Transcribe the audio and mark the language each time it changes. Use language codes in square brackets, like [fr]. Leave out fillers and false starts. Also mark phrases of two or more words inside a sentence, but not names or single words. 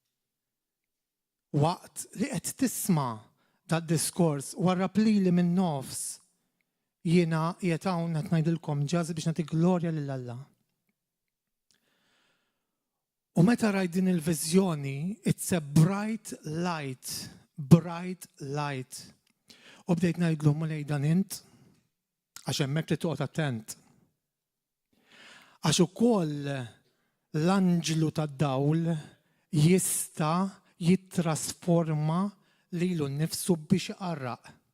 [mt] Waqt li qed tisma' tad-diskors warrab lili minn nofs jiena qiegħed hawn qed ngħidilkom ġaż biex nagħti glorja lil Alla. U meta rajt din il-viżjoni, [en] it's a bright light, bright light. [mt] U bdejt ngħidlu mulej dan int, għax hemmhekk li toqgħod attent. Għax ukoll l-anġlu tad-dawl jista' jittrasforma lilu nnifsu biex iqarraq.